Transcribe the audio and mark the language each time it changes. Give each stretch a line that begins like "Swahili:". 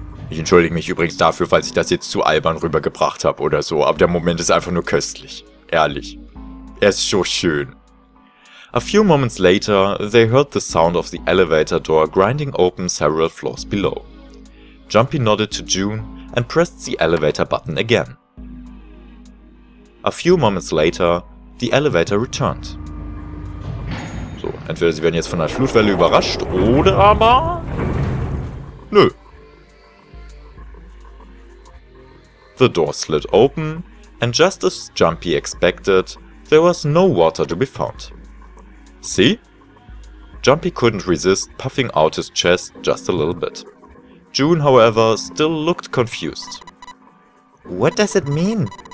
German: Ich entschuldige mich übrigens dafür, falls ich das jetzt zu albern rübergebracht habe oder so, aber der Moment ist einfach nur köstlich. Ehrlich. Er ist so schön.
English: A few moments later, they heard the sound of the elevator door grinding open several floors below. Jumpy nodded to June and pressed the elevator button again. A few moments later, the elevator returned.
German: So, entweder sie werden jetzt von einer Flutwelle überrascht oder aber... Nö.
English: The door slid open, and just as Jumpy expected, there was no water to be found. See? Jumpy couldn't resist puffing out his chest just a little bit. June, however, still looked confused. What does it mean?